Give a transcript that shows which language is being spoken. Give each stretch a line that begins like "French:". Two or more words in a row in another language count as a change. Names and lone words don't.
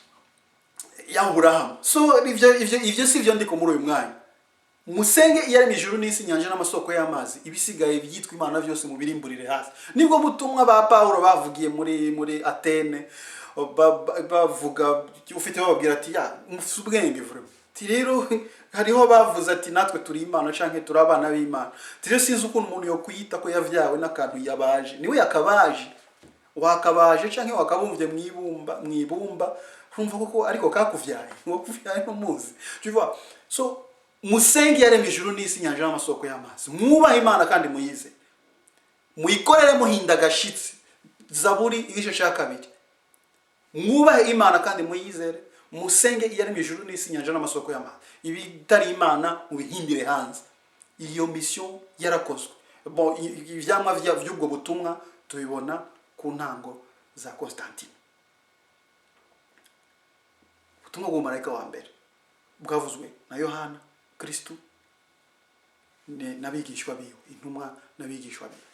Rundi: So ivyo sivyo ndiko muri uyu mwanya. musenge iyaremye ijuru n'isi inyanja n'amasoko y'amazi ibisigaye byitwa imana byose mu birimburire hasi. Nibwo butumwa ba Paulo bavugiye muri Atene, bavuga ufite bababwira ati ya mufite ubwenge vraiment ti rero hariho bavuze ati natwe turi imana canke turi abana b'Imana. Ti rero sinzi ukuntu umuntu yo kuyita ko yavyawe n'akantu yabaje, niwe yakabaje, wakabaje canke wakabumvye mwibumba urumva koko ariko kakuvyaye ngo kuvyaye no muzi,
French: tu vois.
Rundi: So musenge yaremye ijuru n'isi inyanja n'amasoko y'amazi, mwubaha Imana kandi muyize, muyikorere muhinda gashitsi. Zaburi igice cya 2, mwubahe Imana kandi muyizere, musenge iyaremye ijuru n'isi inyanja n'amasoko y'amazi, ibitari Imana mubihimbire hanze. Iyo mission yarakozwe. Bon, ivyamwa vy'ubwo butumwa tubibona ku ntango za Constantine. Ubutumwa bw'umumarayika wa mbere bwavuzwe na Yohana Kristo n'abigishwa biwe, intumwa n'abigishwa biwe.